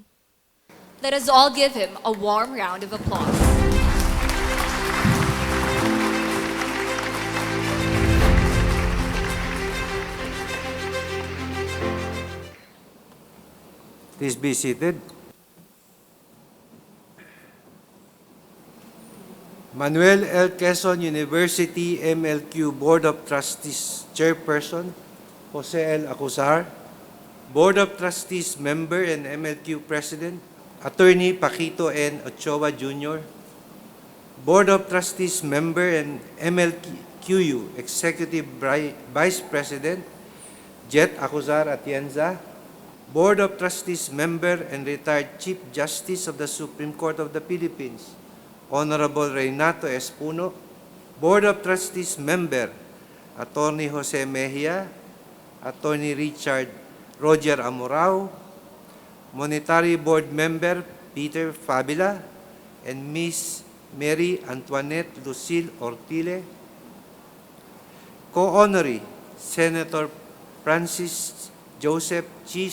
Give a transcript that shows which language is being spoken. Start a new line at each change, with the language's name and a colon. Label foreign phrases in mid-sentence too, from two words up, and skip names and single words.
English: Let us all give him a warm round of applause. Please be seated. Manuel L. Quezon University Mlqu Board of Trustees Chairperson, Jose L. Acuzar, Board of Trustees Member and MLQ President, Attorney Paquito N. Ochoa Jr., Board of Trustees Member and MLQU Executive Vice President, Jet Acuzar Atienza, Board of Trustees Member and retired Chief Justice of the Supreme Court of the Philippines, Honorable Reynato S. Puno, Board of Trustees Member, Attorney Jose Mejia, Attorney Richard Roger Amorao, Monetary Board Member Peter Fabila, and Miss Mary Antoinette Lucille Ortile, Co-Honoree Senator Francis Joseph G.